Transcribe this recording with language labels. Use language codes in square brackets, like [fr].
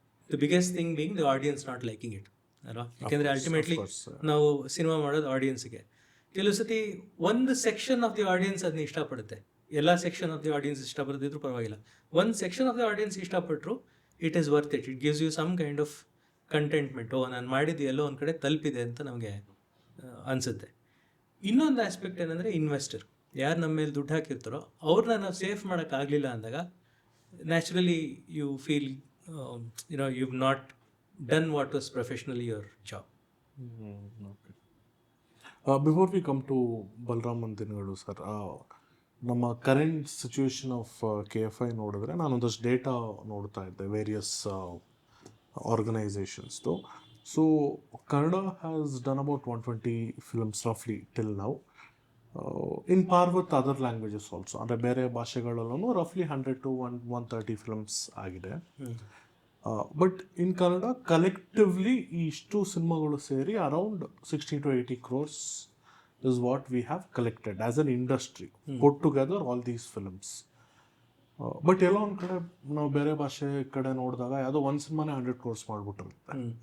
[en] The biggest thing being the audience not liking it. [kn] ಅಲ್ವಾ? ಯಾಕೆಂದರೆ ultimately ನಾವು cinema ಮಾಡೋದು ಆಡಿಯನ್ಸ್ಗೆ. ಕೆಲವು ಸತಿ ಒಂದು ಸೆಕ್ಷನ್ ಆಫ್ ದಿ ಆಡಿಯನ್ಸ್ ಅದನ್ನ ಇಷ್ಟಪಡುತ್ತೆ. ಎಲ್ಲ ಸೆಕ್ಷನ್ ಆಫ್ ದಿ ಆಡಿಯನ್ಸ್ ಇಷ್ಟಪಡದಿದ್ರು ಪರವಾಗಿಲ್ಲ. ಒಂದು section of the audience ಇಷ್ಟಪಟ್ಟರು, [en] It is worth it. It gives you some kind of contentment. [kn] ನಾನು ಮಾಡಿದ್ದು ಎಲ್ಲೋ ಒಂದು ಕಡೆ ತಲುಪಿದೆ ಅಂತ ನಮಗೆ ಅನಿಸುತ್ತೆ. ಇನ್ನೊಂದು ಆಸ್ಪೆಕ್ಟ್ ಏನಂದರೆ ಇನ್ವೆಸ್ಟರ್, ಯಾರು ನಮ್ಮ ಮೇಲೆ ದುಡ್ಡು ಹಾಕಿರ್ತಾರೋ ಅವ್ರನ್ನ ನಾವು ಸೇಫ್ ಮಾಡೋಕ್ಕಾಗಲಿಲ್ಲ ಅಂದಾಗ [en] Naturally you feel you not done what was professionally your job. Okay. Before we come to [kn] ಬಲರಾಮನ್ ದಿನಗಳು ಸರ್, ನಮ್ಮ ಕರೆಂಟ್ ಸಿಚುವೇಶನ್ ಆಫ್ KFI ನೋಡಿದ್ರೆ ನಾನೊಂದಷ್ಟು ಡೇಟಾ ನೋಡ್ತಾ ಇದ್ದೆ various ಆರ್ಗನೈಸೇಷನ್ಸ್ದು. [en] So Kannada has done about 120 films ರಫ್ಲಿ till now, ಇನ್ ಪಾರ್ with other languages also. [kn] ಅಂದರೆ ಬೇರೆ ಭಾಷೆಗಳಲ್ಲೂ ರಫ್ಲಿ 100 to 130 films ಆಗಿದೆ. [en] but in Kannada collectively [kn] ಈ ಇಷ್ಟು ಸಿನಿಮಾಗಳು ಸೇರಿ [en] Around 60 to 80 crores is what we have collected as an industry, put together all these films. [kn] But ಎಲ್ಲೋ ಒಂದು ಕಡೆ ನಾವು ಬೇರೆ ಭಾಷೆ ಕಡೆ ನೋಡಿದಾಗ ಯಾವುದೋ ಒಂದು ಸಿನಿಮಾನೇ 100 crores ಮಾಡಿಬಿಟ್ಟಿರುತ್ತೆ.